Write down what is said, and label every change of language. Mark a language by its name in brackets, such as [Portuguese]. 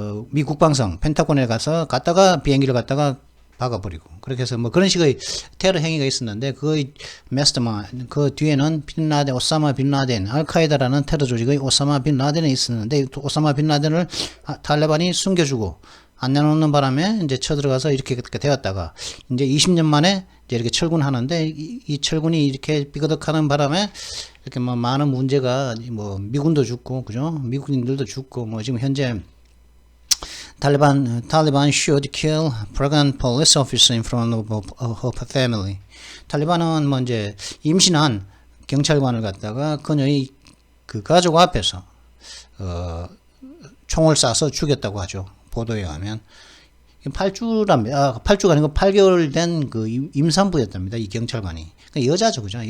[Korean] 미 국방성 펜타곤에 갔다가 비행기를 갖다가 박아버리고, 그렇게 해서 그런 식의 테러 행위가 있었는데 그 마스터마인드, 그 뒤에는 오사마 빈 라덴, 알카에다라는 테러 조직의 오사마 빈 라덴이 있었는데 오사마 빈 라덴을 탈레반이 숨겨주고 안 내놓는 바람에 이제 쳐들어가서 이렇게 되었다가 이제 20년 만에 이제 이렇게 철군하는데 이 철군이 이렇게 삐거덕하는 바람에 이렇게 많은 문제가 미군도 죽고, 그죠? 미국인들도 죽고, 지금 현재 [English] Taliban should kill pregnant police officer in front of her family. [Korean] 탈리반은 이제 임신한 경찰관을 갖다가 그녀의 그 가족 앞에서 총을 쏴서 죽였다고 하죠. 보도에 의하면 8주가 아니고 8개월 된 그 임산부였답니다. 이 경찰관이. 그러니까 여자죠, 그죠?